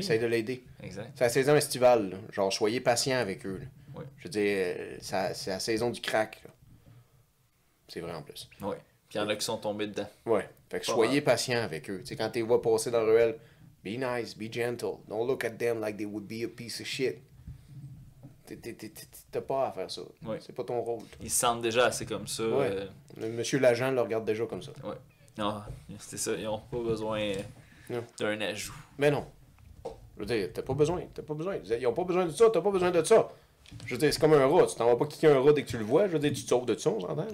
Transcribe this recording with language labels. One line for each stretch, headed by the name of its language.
French: Essaye de l'aider. Exact. C'est la saison estivale, là. Genre, soyez patient avec eux, là. Oui. Je veux dire, c'est la saison du crack. Là. C'est vrai en plus. Oui. Puis il y en a qui sont tombés dedans. Ouais. Fait que soyez patient avec eux. Tu sais, quand tu les vois passer dans le ruelle,
English: be nice, be gentle. Don't look at them like they would be a piece of shit.
French: T'as pas à faire ça. Oui. C'est pas ton rôle. Toi. Ils se sentent déjà assez comme ça. Ouais. Monsieur l'agent le regarde déjà comme ça. Ouais. Non, c'est ça. Ils n'ont pas besoin d'un ajout. Mais non. Je veux dire, t'as pas besoin. Ils ont pas besoin de ça, t'as pas besoin de ça. Je veux dire, c'est comme un rat. Tu t'en vas pas kicker un rat dès que tu le vois. Je veux dire, tu te sauves de ça, on s'entend?